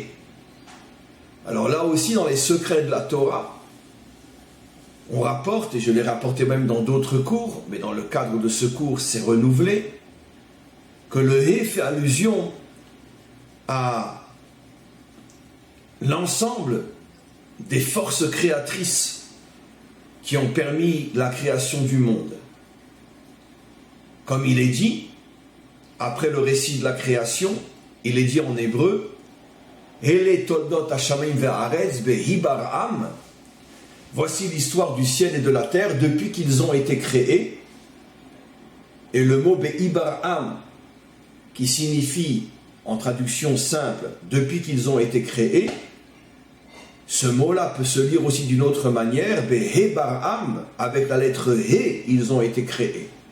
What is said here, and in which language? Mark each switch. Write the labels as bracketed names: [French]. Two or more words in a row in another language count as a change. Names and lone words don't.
[French] Alors là aussi, dans les secrets de la Torah, on rapporte, et je l'ai rapporté même dans d'autres cours, mais dans le cadre de ce cours, c'est renouvelé, que le He fait allusion à l'ensemble des forces créatrices qui ont permis la création du monde. Comme il est dit, après le récit de la création, il est dit en hébreu, [Hebrew] אלה תולדות השמים והארץ בהבראם. [French] Voici l'histoire du ciel et de la terre depuis qu'ils ont été créés. Et le mot behibar'am, qui signifie, en traduction simple, depuis qu'ils ont été créés, ce mot-là peut se lire aussi d'une autre manière, behebar'am, avec la lettre He, ils ont été créés.